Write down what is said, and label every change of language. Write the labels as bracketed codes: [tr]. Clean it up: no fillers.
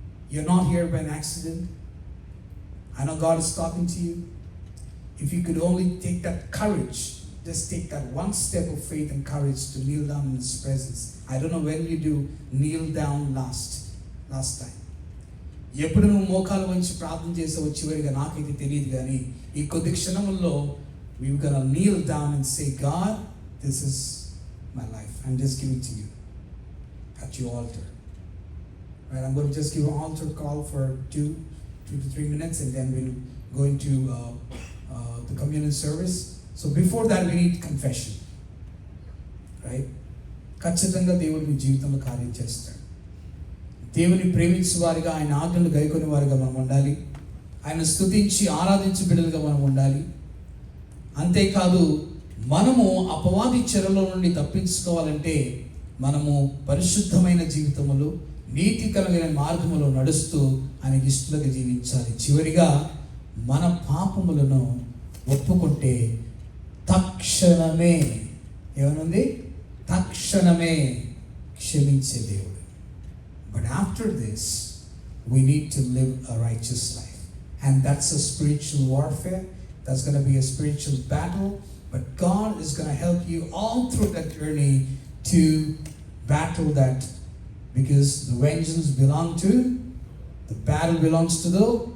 [en] You're not here by an accident. I know God is talking to you. If you could only take that courage, just take that one step of faith and courage to kneel down in His presence. I don't know when you do kneel down last time. [te] ఎప్పుడు నువ్వు మోకాలు వంచి ప్రార్థన చేసావో చివరిగా నాకైతే తెలియదు, కానీ ఈ కొద్ది క్షణముల్లో [en] we're going to kneel down and say, God, this is my life. I'm just giving to you at your altar. Right, I'm going to just give an altar call for 2 to 3 minutes, and then we'll go into the communion service. So before that, we need confession. Right? [te] ఖచ్చితంగా దేవుడు మీ జీవితంలో కార్యం చేస్తాడు. దేవుని ప్రేమించే వారిగా, ఆయన ఆజ్ఞలు గైకొని వారిగా మనం ఉండాలి. ఆయన స్తుతించి ఆరాధించి బిడ్డలుగా మనం ఉండాలి. అంతేకాదు, మనము అపవాది చెరలో నుండి తప్పించుకోవాలంటే మనము పరిశుద్ధమైన జీవితములో, నీతి కలిగిన మార్గములో నడుస్తూ ఆయనకి ఇష్టలుగా జీవించాలి. చివరిగా మన పాపములను ఒప్పుకుంటే తక్షణమే ఏమనుంది? తక్షణమే క్షమించే దేవుడు. [en] But after this, we need to live a righteous life. And that's a spiritual warfare. That's going to be a spiritual battle. But God is going to help you all through that journey to battle that, because the vengeance belongs to, the battle belongs to the